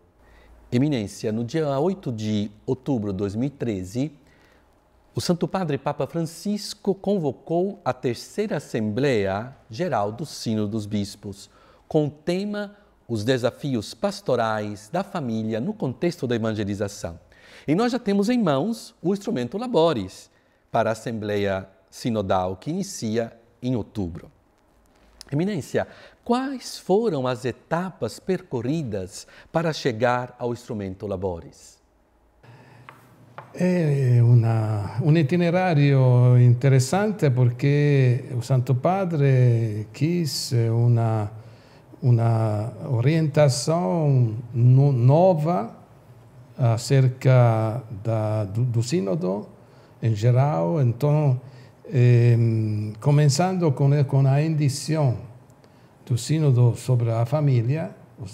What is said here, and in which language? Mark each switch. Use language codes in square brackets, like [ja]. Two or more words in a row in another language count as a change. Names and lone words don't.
[pt] Eminência, no dia 8 de outubro de 2013, o Santo Padre Papa Francisco convocou a terceira Assembleia Geral do Sínodo dos Bispos, com o tema Os Desafios Pastorais da Família no contexto da evangelização. E nós já temos em mãos o instrumento Laboris para a Assembleia Sinodal, que inicia em outubro. Eminência, quais foram as etapas percorridas para chegar ao instrumento Laboris? [it] È un itinerario interessante perché il Santo Padre [pt] quis una orientação nova acerca do Sínodo em geral. Então, começando com a indicação do Sínodo sobre a família, os